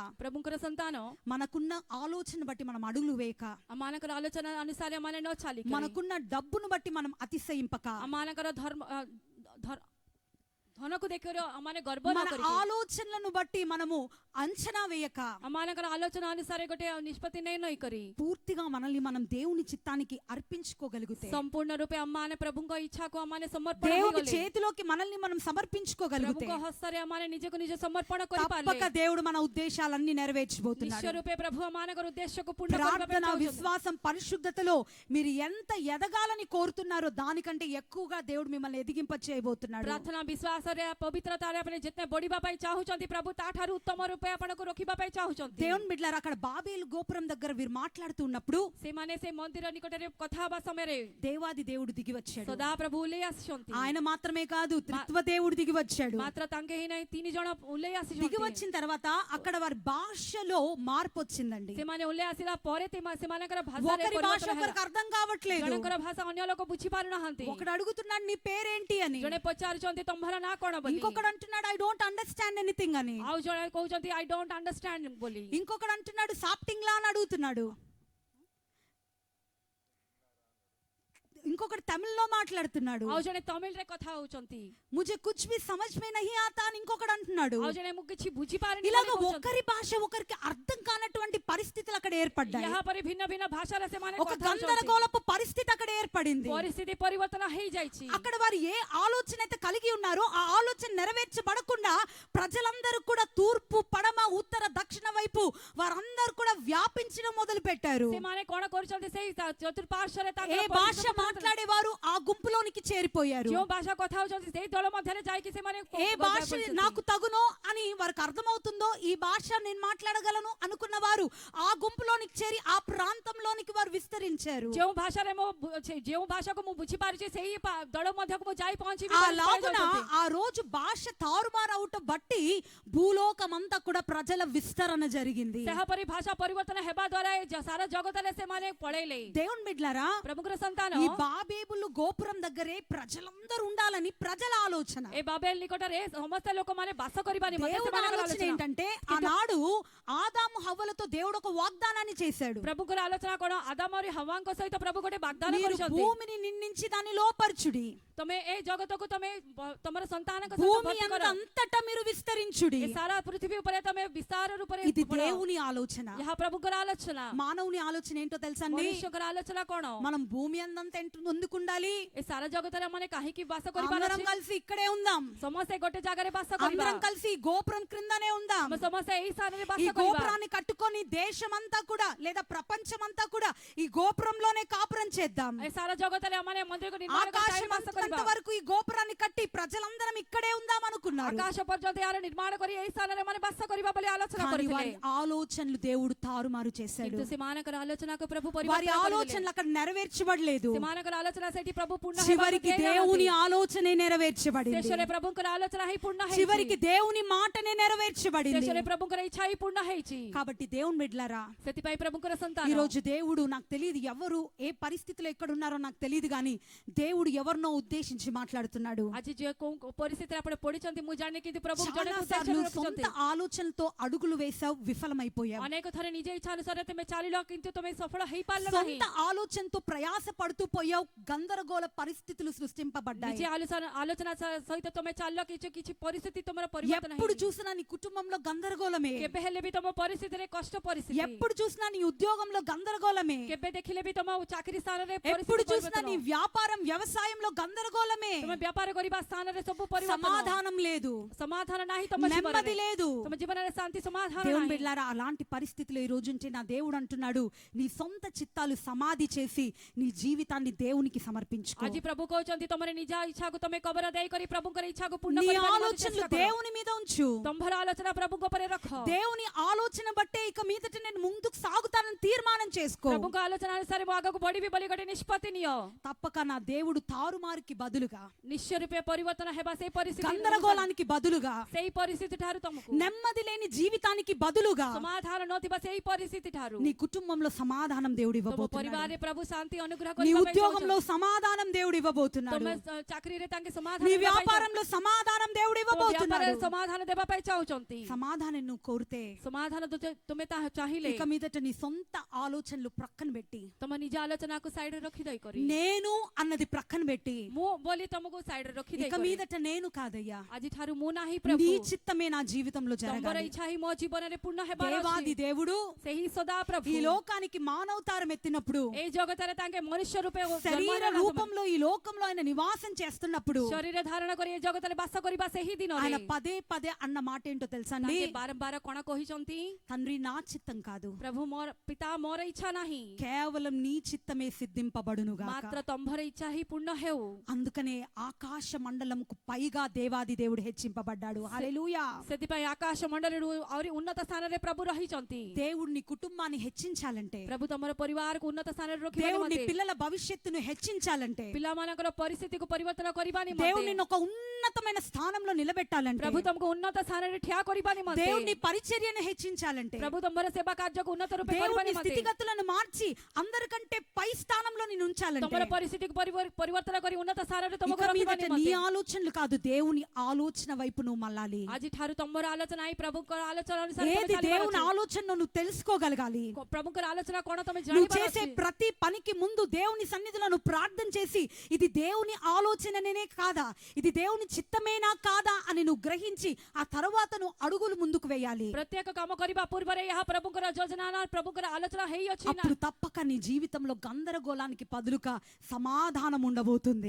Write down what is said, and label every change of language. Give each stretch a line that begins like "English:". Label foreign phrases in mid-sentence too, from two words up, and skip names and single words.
Odia: ପ୍ରଭୁକର ସନ୍ତାନ
Telugu: మనకున్న ఆలోచన బట్టి మనం అడుగులు వేయక,
Odia: ଅମାନକର ଆଲୋଚନା ଅନୁସାର ମାନେ ନ ଚାଲି.
Telugu: మనకున్న డబ్బును బట్టి మనం అతిశయింపక,
Odia: ଅମାନକର ଧର୍ମ ଧନକୁ ଦେଖିକରି ଆମମାନେ ଗର୍ବ ନ
Telugu: మన
Odia: କରିକି
Telugu: ఆలోచనలను బట్టి మనము అంచనా వేయక
Odia: ଆମମାନଙ୍କର ଆଲୋଚନା ଅନୁସାରେ ଗୋଟେ ନିଷ୍ପତ୍ତି ନେଇ କରି
Telugu: పూర్తిగా మనల్ని మనం దేవుని చిత్తానికి అర్పించుకోగలిగితే,
Odia: ସମ୍ପୂର୍ଣ୍ଣ ରୂପେ ଆମମାନେ ପ୍ରଭୁଙ୍କ ଇଚ୍ଛାକୁ ଆମମାନେ ସମର୍ପଣ
Telugu: దేవుని
Odia: ହେଇଗଲେ
Telugu: చేతిలోకి మనల్ని మనం సమర్పించుకోగలిగితే
Odia: ପ୍ରଭୁଙ୍କ ହସ୍ତରେ ଆମମାନେ ନିଜକୁ ନିଜ ସମର୍ପଣ କରିପାରିଲେ
Telugu: తప్పక దేవుడు మన ఉద్దేశాలన్నీ నెరవేర్చబోతున్నాడు.
Odia: ନିଶ୍ଚୟ ରୂପେ ପ୍ରଭୁ ଆମମାନଙ୍କର ఉద్ଦେଶ୍ୟକୁ ପୂର୍ଣ୍ଣ କରିବା ପାଇଁ
Telugu: ప్రార్థన,
Odia: ଚାହୁଁଛନ୍ତି।
Telugu: విశ్వాసం, పరిశుద్ధతలో మీరు ఎంత ఎదగాలని కోరుతున్నారో దానికంటే ఎక్కువగా దేవుడు మిమ్మల్ని ఎదిగింప చేయబోతున్నాడు.
Odia: ପ୍ରାର୍ଥନା ବିଶ୍ୱାସରେ ପବିତ୍ରତାରେ ଆପଣ ଯେତେ ବଢିବା ପାଇଁ ଚାହୁଁଛନ୍ତି ପ୍ରଭୁ ତାଠାରୁ ଉତ୍ତମ ରୂପେ ଆପଣଙ୍କୁ ରଖିବା ପାଇଁ ଚାହୁଁଛନ୍ତି।
Telugu: దేవుని బిడ్డలారా, అక్కడ బాబేలు గోపురం దగ్గర వీరు మాట్లాడుతున్నప్పుడు
Odia: ସେମାନେ ସେ ମନ୍ଦିର నిକଟରେ କଥା ହେବା ସମୟରେ
Telugu: దేవాది దేవుడు దిగి వచ్చాడు.
Odia: ସଦା ପ୍ରଭୁ ଓହ୍ଲେଇ ଆସିଛନ୍ତି।
Telugu: ఆయన మాత్రమే కాదు, త్రిత్వ దేవుడు దిగి వచ్చాడు.
Odia: ମାତ୍ର ତାଙ୍କେ ହିଁ ନାହିଁ 3 ଜଣ ଓହ୍ଲେଇ
Telugu: దిగి
Odia: ଆସିଛନ୍ତି।
Telugu: వచ్చిన తర్వాత అక్కడ వారి భాషలో మార్పు వచ్చిందండి.
Odia: ସେମାନେ ଓହ୍ଲେଇ ଆସିଲା ପରେ ସେମାନଙ୍କର ଭାଷାରେ
Telugu: ఒకరి భాష
Odia: ପରିବର୍ତ୍ତନ
Telugu: ఒకరికి
Odia: ହେଲା।
Telugu: అర్థం కావట్లేదు.
Odia: ଜଣଙ୍କର ଭାଷା ଅନ୍ୟ ଲୋକ ବୁଝି ପାରୁନାହାନ୍ତି।
Telugu: ఒకడు అడుగుతున్నాడు నీ పేరేంటి అని,
Odia: ଜଣେ ପଚାରୁଛନ୍ତି ତମର ନାଁ କଣ ବୋଲି।
Telugu: ఇంకొకడు అంటున్నాడు
English: I don't understand anything
Telugu: అని,
Odia: ଆଉ ଜଣେ କହୁଛନ୍ତି
English: I don't understand
Odia: ବୋଲି।
Telugu: ఇంకొకడు అంటున్నాడు సాప్టింగ్లా అని అడుగుతున్నాడు, ఇంకొకటి తమిళ్లో మాట్లాడుతున్నాడు,
Odia: ଆଉ ଜଣେ ତମିଳରେ କଥା ହଉଛନ୍ତି।
Hindi: मुझे कुछ भी समझ में नहीं आता
Telugu: అని ఇంకొకడు అంటున్నాడు.
Odia: ଆଉ ଜଣେ ମୁଁ କିଛି ବୁଝିପାରିନି
Telugu: ఇలాగ
Odia: ବୋଲି କହୁଛନ୍ତି।
Telugu: ఒకరి భాష ఒకరికి అర్థం కానటువంటి పరిస్థితులు అక్కడ ఏర్పడ్డాయి.
Odia: ଏହା ପରେ ଭିନ୍ନ ଭିନ୍ନ ଭାଷାରେ ସେମାନେ
Telugu: ఒక
Odia: କଥା ହଉଛନ୍ତି।
Telugu: గందరగోళపు పరిస్థితి అక్కడ ఏర్పడింది.
Odia: ପରିସ୍ଥିତି ପରିବର୍ତ୍ତନ ହେଇଯାଇଛି।
Telugu: అక్కడ వారు ఏ ఆలోచన అయితే కలిగి ఉన్నారో ఆ ఆలోచన నెరవేర్చబడకుండా ప్రజలందరూ కూడా తూర్పు, పడమ, ఉత్తర, దక్షిణ వైపు వారందరూ కూడా వ్యాపించడం మొదలు పెట్టారు.
Odia: ସେମାନେ କଣ କରୁଛନ୍ତି ସେଇ ଚତୁଃପାର୍ଶ୍ୱରେ
Telugu: ఏ భాష మాట్లాడేవారు ఆ గుంపులోనికి చేరిపోయారు.
Odia: ଯେଉଁ ଭାଷା କଥା ହଉଛନ୍ତି ସେଇ ଦଳ ମଧ୍ୟରେ ଯାଇକି ସେମାନେ
Telugu: ఏ భాష నాకు తగునో అని వారికి అర్థమవుతుందో, ఈ భాష నేను మాట్లాడగలను అనుకున్న వారు ఆ గుంపులోనికి చేరి ఆ ప్రాంతంలోనికి వారు విస్తరించారు.
Odia: ଯେଉଁ ଭାଷାରେ ମୁଁ ଯେଉଁ భాషకు ମୁଁ ବୁଝିପାରୁଛି ସେଇ ଦଳ ମଧ୍ୟକୁ ମୁଁ ଯାଇ ପହଞ୍ଚିବି।
Telugu: అలాగున ఆ రోజు భాష తారుమారవుట బట్టి భూలోకమంతా కూడా ప్రజల విస్తరణ జరిగింది.
Odia: ସେହାପରି ଭାଷା ପରିବର୍ତ୍ତନ ହେବା ଦ୍ୱାରା ସାରା ଜଗତରେ ସେମାନେ ପଳେଇଲେ।
Telugu: దేవుని బిడ్డలారా,
Odia: ପ୍ରଭୁଙ୍କର ସନ୍ତାନ
Telugu: ఈ బాబేలు గోపురం దగ్గరే ప్రజలందరూ ఉండాలని ప్రజల ఆలోచన.
Odia: ଏ ବାବେଲ ନିକଟରେ ସମସ୍ତ ଲୋକମାନେ ବାସ କରିବା ନିମନ୍ତେ
Telugu: దేవుని
Odia: ସେମାନଙ୍କର
Telugu: ఆలోచన
Odia: ଆଲୋଚନା।
Telugu: ఏంటంటే ఆనాడు ఆదాము హవ్వలతో దేవుడు ఒక వాగ్దానాన్ని చేశాడు.
Odia: ପ୍ରଭୁଙ୍କର ଆଲୋଚନା କଣ? ଆଦାମ ଆଉ ହୱାଙ୍କ ସହିତ ପ୍ରଭୁ ଗୋଟେ ବାଗ୍ଦାନ
Telugu: మీరు
Odia: କରିଛନ୍ତି।
Telugu: భూమిని నిందించి దాన్ని లోపర్చుడి,
Odia: ତମେ ଏ ଜଗତକୁ ତମେ ତମର ସନ୍ତାନଙ୍କ ସହିତ
Telugu: భూమి
Odia: ଭର୍ତ୍ତି କର।
Telugu: అంతటా మీరు విస్తరించుడి.
Odia: ଏ ସାରା ପୃଥିବୀ ଉପରେ ତମେ ବିସ୍ତାର ରୂପରେ
Telugu: ఇది
Odia: ବଢ।
Telugu: దేవుని ఆలోచన.
Odia: ଏହା ପ୍ରଭୁଙ୍କର ଆଲୋଚନା।
Telugu: మానవుని ఆలోచన ఏంటో తెలుసా అండి?
Odia: ମନୁଷ୍ୟଙ୍କର ଆଲୋଚନା କଣ?
Telugu: మనం భూమి అందంతా ఎందుకుండాలి?
Odia: ଏ ସାରା ଜଗତରେ ମାନେ କାହିଁକି ବାସ କରିବାର
Telugu: అందరం
Odia: ଅଛି?
Telugu: కలిసి ఇక్కడే ఉందాం,
Odia: ସମସ୍ତେ ଗୋଟେ ଜାଗାରେ ବାସ କରିବା।
Telugu: అందరం కలిసి ఈ గోపురం క్రిందనే ఉందాం.
Odia: ଆମେ ସମସ୍ତେ ଏଇ ସ୍ଥାନରେ ବାସ
Telugu: ఈ
Odia: କରିବା।
Telugu: గోపురాన్ని కట్టుకొని దేశమంతా కూడా లేదా ప్రపంచమంతా కూడా ఈ గోపురంలోనే కాపురం చేద్దాం.
Odia: ଏ ସାରା ଜଗତରେ ଆମେ ମନ୍ଦିରକୁ ନିର୍ମାଣ କରି
Telugu: ఆకాశం
Odia: ବାସ କରିବା।
Telugu: అంత వరకు ఈ గోపురాన్ని కట్టి ప్రజలందరం ఇక్కడే ఉందాం అనుకున్నారు.
Odia: ଆକାଶ పର୍ଯ୍ୟନ୍ତ ଏହାର ନିର୍ମାଣ କରି ଏଇ ସ୍ଥାନରେ ମାନେ ବାସ କରିବା ବୋଲି ଆଲୋଚନା
Telugu: కానీ
Odia: କରିଥିଲେ।
Telugu: వారి ఆలోచనలు దేవుడు తారుమారు చేశాడు.
Odia: କିନ୍ତୁ ସେମାନଙ୍କର ଆଲୋଚନାକୁ ପ୍ରଭୁ
Telugu: వారి
Odia: ପରିବର୍ତ୍ତନ କରିଦେଲେ।
Telugu: ఆలోచనలు అక్కడ నెరవేర్చబడలేదు.
Odia: ସେମାନଙ୍କର ଆଲୋଚନା ସେଠି ପ୍ରଭୁ ପୂର୍ଣ୍ଣ
Telugu: చివరికి
Odia: ହେବାକୁ
Telugu: దేవుని
Odia: ଦେଇନାହାନ୍ତି।
Telugu: ఆలోచనే నెరవేర్చబడింది.
Odia: ଶେଷରେ ପ୍ରଭୁଙ୍କର ଆଲୋଚନା ହିଁ ପୂର୍ଣ୍ଣ
Telugu: చివరికి
Odia: ହେଇଛି।
Telugu: దేవుని మాటనే నెరవేర్చబడింది.
Odia: ଶେଷରେ ପ୍ରଭୁଙ୍କର ଇଚ୍ଛା ହିଁ ପୂର୍ଣ୍ଣ ହେଇଛି।
Telugu: కాబట్టి దేవుని బిడ్డలారా,
Odia: ସେଥିପାଇଁ ପ୍ରଭୁଙ୍କର
Telugu: ఈ
Odia: ସନ୍ତାନ
Telugu: రోజు దేవుడు నాకు తెలియదు ఎవరు ఏ పరిస్థితిలో ఎక్కడ ఉన్నారో నాకు తెలియదు, కానీ దేవుడు ఎవరినో ఉద్దేశించి మాట్లాడుతున్నాడు.
Odia: ଆଜି ଯେ କୋଉ ପରିସ୍ଥିତିରେ ଆପଣ ପଡିଛନ୍ତି ମୁଁ ଜାଣିନି, କିନ୍ତୁ ପ୍ରଭୁ
Telugu: చాలా
Odia: ଜଣେ
Telugu: సార్లు
Odia: ଉଦ୍ଦେଶ୍ୟ
Telugu: సొంత
Odia: ରଖିଛନ୍ତି।
Telugu: ఆలోచనలతో అడుగులు వేసావు, విఫలమైపోయావు.
Odia: ଅନେକ ଥର ନିଜ ଇଚ୍ଛା ଅନୁସାରେ ତମେ ଚାଲିଲ କିନ୍ତୁ ତମେ ସଫଳ ହେଇପାରିଲ ନାହିଁ।
Telugu: సొంత ఆలోచనతో ప్రయాస పడుతూ పోయావు, గందరగోళ పరిస్థితులు సృష్టింపబడ్డాయి.
Odia: ନିଜେ ଆଲୋଚନା ସହିତ ତମେ ଚାଲିଲ, କିଛି ପରିସ୍ଥିତି ତମର ପରିବର୍ତ୍ତନ
Telugu: ఎప్పుడు
Odia: ହେଇନି।
Telugu: చూసినా నీ కుటుంబంలో గందరగోళమే,
Odia: କେବେ ହେଲେ ବି ତମ ପରିସ୍ଥିତିରେ କଷ୍ଟ ପରିସ୍ଥିତି।
Telugu: ఎప్పుడు చూసినా నీ ఉద్యోగంలో గందరగోళమే,
Odia: କେବେ ଦେଖିଲେ ବି ତମ ଚାକିରି ସ୍ଥାନରେ
Telugu: ఎప్పుడు
Odia: ପରିସ୍ଥିତି
Telugu: చూసినా నీ
Odia: ପରିବର୍ତ୍ତନ।
Telugu: వ్యాపారం వ్యవసాయంలో గందరగోళమే.
Odia: ତମେ వ్ୟାପାର କରିବା ସ୍ଥାନରେ ସବୁ ପରିବର୍ତ୍ତନ।
Telugu: సమాధానం లేదు,
Odia: సమాధాନ ନାହିଁ ତମ
Telugu: నెమ్మది
Odia: ଜୀବନରେ।
Telugu: లేదు.
Odia: ତମ ଜୀବନରେ ଶାନ୍ତି ସମାଧାନ
Telugu: దేవుని
Odia: ନାହିଁ।
Telugu: బిడ్డలారా, అలాంటి పరిస్థితిలో ఈ రోజు ఉంటే నా దేవుడు అంటున్నాడు, నీ సొంత చిత్తాలు సమాధి చేసి నీ జీవితాన్ని దేవునికి సమర్పించుకో.
Odia: ଆଜି ପ୍ରଭୁ କହୁଛନ୍ତି ତମର ନିଜ ଇଚ୍ଛାକୁ ତମେ କବର ଦେଇକରି ପ୍ରଭୁଙ୍କର ଇଚ୍ଛାକୁ ପୂର୍ଣ୍ଣ
Telugu: నీ
Odia: କରିବା ନିମନ୍ତେ
Telugu: ఆలోచనలు
Odia: ଚେଷ୍ଟା କର।
Telugu: దేవుని మీద ఉంచు.
Odia: ତମ୍ଭର ଆଲୋଚନା ପ୍ରଭୁଙ୍କ ଉପରେ ରଖ।
Telugu: దేవుని ఆలోచన బట్టే ఇక మీదట నేను ముందుకు సాగుతానని తీర్మానం చేసుకో.
Odia: ପ୍ରଭୁଙ୍କ ଆଲୋଚନା ଅନୁସାରେ ମୁଁ ଆଗକୁ ବଢିବି ବୋଲି ଗୋଟେ ନିଷ୍ପତ୍ତି ନିଅ।
Telugu: తప్పక నా దేవుడు తారుమారుకి బదులుగా,
Odia: ନିଶ୍ଚୟ ରୂପେ ପରିବର୍ତ୍ତନ ହେବା ସେଇ ପରିସ୍ଥିତି
Telugu: గందరగోళానికి బదులుగా,
Odia: ସେଇ ପରିସ୍ଥିତି ଠାରୁ ତମକୁ
Telugu: నెమ్మది లేని జీవితానికి బదులుగా
Odia: ସମାଧାନ ନଥିବା ସେଇ ପରିସ୍ଥିତି ଠାରୁ
Telugu: నీ కుటుంబంలో సమాధానం దేవుడు
Odia: ତମ
Telugu: ఇవ్వబోతున్నాడు.
Odia: ପରିବାରରେ ପ୍ରଭୁ ଶାନ୍ତି ଅନୁଗ୍ରହ
Telugu: నీ
Odia: କରିବା ପାଇଁ
Telugu: ఉద్యోగంలో
Odia: ଚାହୁଁଛନ୍ତି।
Telugu: సమాధానం దేవుడు ఇవ్వబోతున్నాడు.
Odia: ତମ ଚାକିରିରେ ତାଙ୍କେ ସମାଧାନ
Telugu: నీ
Odia: ଦେବା ପାଇଁ
Telugu: వ్యాపారంలో సమాధానం దేవుడు
Odia: ତମ
Telugu: ఇవ్వబోతున్నాడు.
Odia: వ్ୟାପାରରେ ସମାଧାନ ଦେବା ପାଇଁ ଚାହୁଁଛନ୍ତି।
Telugu: సమాధానం నువ్వు కోరితే
Odia: ସମାଧାନ ତୁମେ ତାହା ଚାହିଁଲେ
Telugu: ఇక మీదట నీ సొంత ఆలోచనలు ప్రక్కన పెట్టి,
Odia: ତମ ନିଜ ଆଲୋଚନାକୁ ସାଇଡରେ ରଖିଦେଇ କରି
Telugu: నేను అన్నది ప్రక్కన పెట్టి,
Odia: ମୁଁ ବୋଲି ତମକୁ ସାଇଡରେ
Telugu: ఇక
Odia: ରଖିଦେଇ
Telugu: మీదట నేను కాదయ్యా,
Odia: ଆଜିଠାରୁ ମୁଁ ନାହିଁ ପ୍ରଭୁ,
Telugu: నీ చిత్తమే నా జీవితంలో
Odia: ତମର
Telugu: జరగాలి.
Odia: ଇଚ୍ଛା ହିଁ ମୋ ଜୀବନରେ ପୂର୍ଣ୍ଣ ହେବାର
Telugu: దేవాది
Odia: ଅଛି।
Telugu: దేవుడు
Odia: ସେହି ସଦା ପ୍ରଭୁ
Telugu: ఈ లోకానికి మానవతారం ఎత్తినప్పుడు,
Odia: ଏଇ ଜଗତରେ ତାଙ୍କେ ମନୁଷ୍ୟ రూపే
Telugu: శరీర రూపంలో ఈ లోకంలో ఆయన నివాసం చేస్తున్నప్పుడు
Odia: ଶରୀର ଧାରଣ କରି ଏ ଜଗତରେ ବାସ କରିବା ସେହି ଦିନରେ
Telugu: ఆయన పదే పదే అన్న మాట ఏంటో తెలుసా అండి?
Odia: ତାଙ୍କେ ବାରମ୍ବାର କଣ କହିଛନ୍ତି?
Telugu: తండ్రి నా చిత్తం కాదు,
Odia: ପ୍ରଭୁ ମୋର ପିତା ମୋର ଇଚ୍ଛା ନାହିଁ,
Telugu: కేవలం నీ చిత్తమే సిద్ధింపబడునుగాక.
Odia: ମାତ୍ର ତମ୍ଭର ଇଚ୍ଛା ହିଁ ପୂର୍ଣ୍ଣ ହେଉ।
Telugu: అందుకనే ఆకాశ మండలంకు పైగా దేవాది దేవుడు హెచ్చింపబడ్డాడు. హల్లెలూయా.
Odia: ସେଥିପାଇଁ ଆକାଶ ମଣ୍ଡଳରୁ ଆହୁରି ଉନ୍ନତ ସ୍ଥାନରେ ପ୍ରଭୁ ରହିଛନ୍ତି।
Telugu: దేవుడిని కుటుంబాన్ని హెచ్చించాలంటే,
Odia: ପ୍ରଭୁ ତମର ପରିବାରକୁ ଉନ୍ନତ ସ୍ଥାନରେ ରଖିବା
Telugu: దేవుడిని
Odia: ନିମନ୍ତେ,
Telugu: పిల్లల భవిష్యత్తును హెచ్చించాలంటే,
Odia: ପିଲାମାନଙ୍କର ପରିସ୍ଥିତିକୁ ପରିବର୍ତ୍ତନ କରିବା
Telugu: దేవుడిని
Odia: ନିମନ୍ତେ,
Telugu: ఒక ఉన్నతమైన స్థానంలో నిలబెట్టాలంటే,
Odia: ପ୍ରଭୁ ତମକୁ ଉନ୍ନତ ସ୍ଥାନରେ ଠିଆ କରିବା ନିମନ୍ତେ,
Telugu: దేవుని పరిచర్యను హెచ్చించాలంటే,
Odia: ପ୍ରଭୁ ତମର ସେବା କାର୍ଯ୍ୟକୁ ଉନ୍ନତ రూపే କରିବା
Telugu: దేవుని
Odia: ନିମନ୍ତେ,
Telugu: స్థితిగతులను మార్చి అందరికంటే పై స్థానంలో నేను ఉంచాలంటే,
Odia: ତମର ପରିସ୍ଥିତିକୁ ପରିବର୍ତ୍ତନ କରି ଉନ୍ନତ ସ୍ଥାନରେ ତମକୁ
Telugu: ఇక
Odia: ରଖିବା
Telugu: మీదట నీ
Odia: ନିମନ୍ତେ,
Telugu: ఆలోచనలు కాదు, దేవుని ఆలోచన వైపు నువ్వు మళ్ళాలి.
Odia: ଆଜିଠାରୁ ତମର ଆଲୋଚନା ହିଁ ପ୍ରଭୁଙ୍କର ଆଲୋଚନା ଅନୁସାରେ ତମେ
Telugu: ఏది
Odia: ଚାଲିବାର
Telugu: దేవుని
Odia: ଅଛି।
Telugu: ఆలోచనను నువ్వు తెలుసుకోగలగాలి.
Odia: ପ୍ରଭୁଙ୍କର ଆଲୋଚନା କଣ ତମେ
Telugu: నువ్వు
Odia: ଜାଣିବାର
Telugu: చేసే
Odia: ଅଛି।
Telugu: ప్రతి పనికి ముందు దేవుని సన్నిధిలో నువ్వు ప్రార్థన చేసి, ఇది దేవుని ఆలోచననే కాదా, ఇది దేవుని చిత్తమేనా కాదా అని నువ్వు గ్రహించి ఆ తర్వాత నువ్వు అడుగులు ముందుకు వేయాలి.
Odia: ପ୍ରତ୍ୟେକ କାମ କରିବା ପୂର୍ବରେ ଏହା ପ୍ରଭୁଙ୍କର ଯୋଜନା ନା ପ୍ରଭୁଙ୍କର ଆଲୋଚନା ହେଇଅଛି ନା,
Telugu: అప్పుడు తప్పక నీ జీవితంలో గందరగోళానికి బదులుగా సమాధానం ఉండబోతుంది,